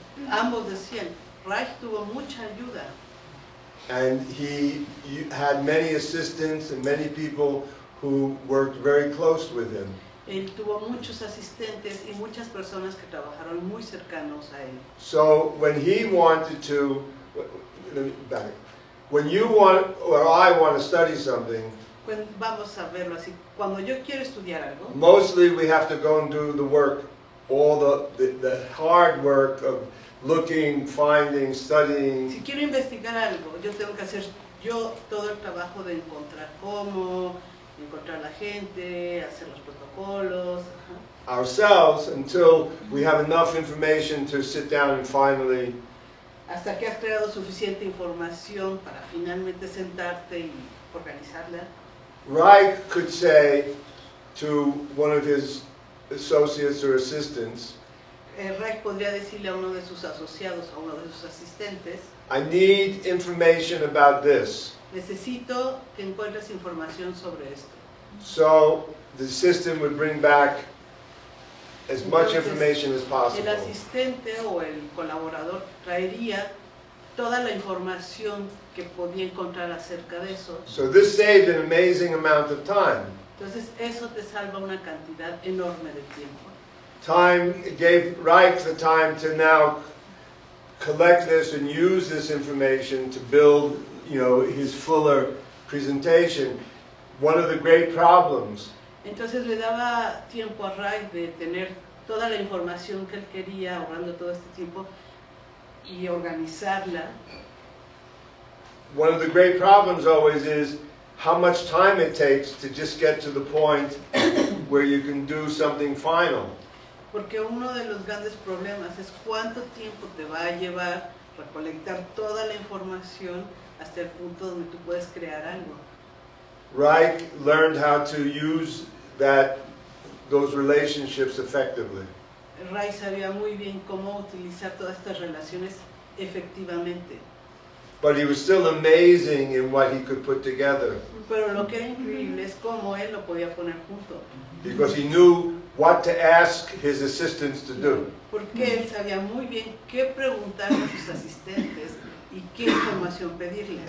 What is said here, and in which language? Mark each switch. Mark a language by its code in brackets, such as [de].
[es] Ambos decían, Reich tuvo mucha ayuda. [en] And he had many assistants and many people who worked very close with him. [es] Él tuvo muchos asistentes y muchas personas que trabajaron muy cercanos a él. [en] So when he wanted to, let me back. When you want, or I want to study something, [es] Vamos a verlo así. Cuando yo quiero estudiar algo, [en] mostly we have to go and do the work, all the hard work of looking, finding, studying. [es] si quiero investigar algo, yo tengo que hacer yo todo el trabajo de encontrar cómo, encontrar la gente, hacer los protocolos. Ajá. [en] Ourselves until we have enough information to sit down and finally [es] Hasta que has creado suficiente información para finalmente sentarte y organizarla. [en] Reich could say to one of his associates or assistants, [es] Reich podría decirle a uno de sus asociados, a uno de sus asistentes, [en] I need information about this. [es] necesito que encuentres información sobre esto. [en] So the assistant would bring back as much [es] Entonces, [en] information as [es] El [en] possible. [es] asistente o el colaborador traería toda la información que podía encontrar acerca de eso. [en] So this saved an amazing amount of time. [es] Entonces eso te salva una cantidad enorme de tiempo. [en] Time, it gave Reich the time to now collect this and use this information to build, his fuller presentation. One of the great problems [es] Entonces le daba tiempo a Reich de tener toda la información que él quería, ahorrando todo este tiempo, y organizarla. [en] One of the great problems always is how much time it takes to just get to the point where you can do something final. [es] Porque uno de los grandes problemas es cuánto tiempo te va a llevar recolectar toda la información hasta el punto donde tú puedes crear algo. [en] Reich learned how to use those relationships effectively. [es] Reich sabía muy bien cómo utilizar todas estas relaciones efectivamente. [en] But he was still amazing in what he could put together, [es] Pero lo que era increíble es cómo él lo podía poner junto. [en] because he knew what to ask his assistants to do. [es] Porque él sabía muy bien qué preguntarle a sus asistentes y qué información pedirles.